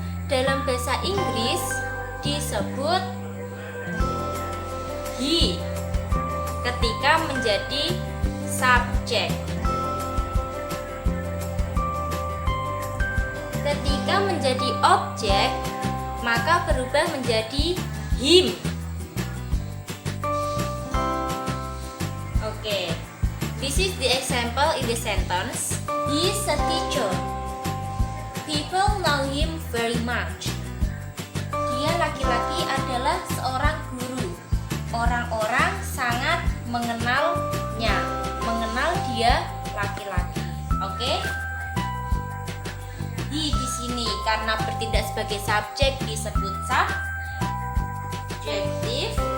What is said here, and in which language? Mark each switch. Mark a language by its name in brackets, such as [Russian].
[Indonesian] Dalam bahasa Inggris disebut he ketika menjadi subjek. Ketika menjadi objek maka berubah menjadi him. [English] Okay, this is the example in the sentence. He is a teacher. People know him very much. [Indonesian] Dia laki-laki adalah seorang guru. Orang-orang sangat mengenalnya, mengenal dia laki-laki. Oke? He di sini karena bertindak sebagai subjek disebut subjektif.